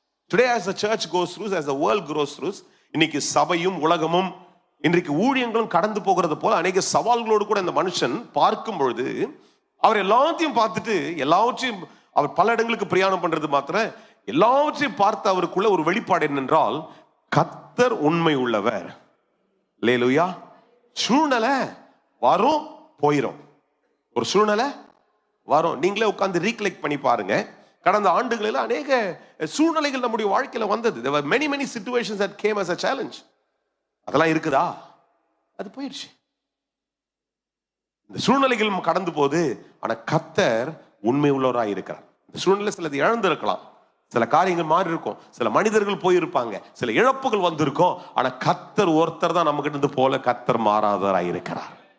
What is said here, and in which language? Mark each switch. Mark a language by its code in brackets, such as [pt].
[en] today as the church goes through, [ta] as the world goes through, இன்னைக்கு சபையும் உலகமும் இன்றைக்கு ஊழியங்களும் கடந்து போகிறது போல அநேக சவால்களோடு கூட இந்த மனுஷன் பார்க்கும் பொழுது அவர் எல்லாத்தையும் பார்த்துட்டு எல்லாவற்றையும் அவர் பல இடங்களுக்கு பிரயாணம் பண்றது மாத்திரம் எல்லாவற்றையும் பார்த்து அவருக்குள்ள ஒரு வெளிப்பாடு என்னென்றால் கர்த்தர் உண்மை உள்ளவர். அல்லேலூயா. சூழ்நிலை வரும் போயிரும். ஒரு சூழ்நிலை வரும். நீங்களே உட்கார்ந்து ரீகலெக்ட் பண்ணி பாருங்க. கடந்த ஆண்டுகளில் அநேக சூழ்நிலைகள் நம்முடைய வாழ்க்கையில வந்தது. [en] There were many situations that came as a challenge. [ta] அதெல்லாம் இருக்குதா? அது போயிடுச்சு. இந்த சூழ்நிலைகள் கடந்து போது, ஆனா கர்த்தர் உண்மை உள்ளவராய் இருக்கிறார். இந்த சூழ்நிலை சிலது இழந்து இருக்கலாம், சில காரியங்கள் மாறி இருக்கும், சில மனிதர்கள் போயிருப்பாங்க, சில இழப்புகள் வந்திருக்கும். ஆனா கர்த்தர் ஒருத்தர் தான் நம்ம கிட்ட இருந்து போல கர்த்தர் மாறாதவராய் இருக்கிறார்.